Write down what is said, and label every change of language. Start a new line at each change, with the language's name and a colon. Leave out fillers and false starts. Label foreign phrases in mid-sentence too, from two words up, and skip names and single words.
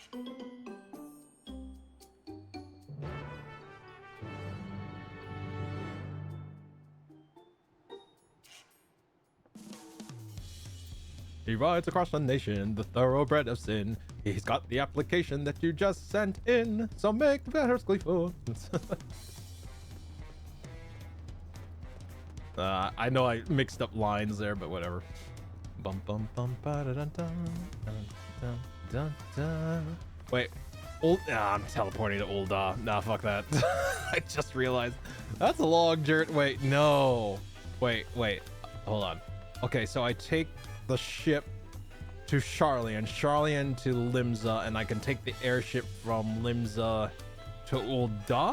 English: He rides across the nation, the thoroughbred of sin. He's got the application that you just sent in, so make better gleeful. I know I mixed up lines there, but whatever. Bum bum bum ba da dun dun dun dun dun. Wait, I'm teleporting to Ul'dah. Nah, fuck that. I just realized that's a long journey. Wait, no. Wait, hold on. Okay, so I take the ship to Sharlayan to Limsa, and I can take the airship from Limsa to Ul'dah?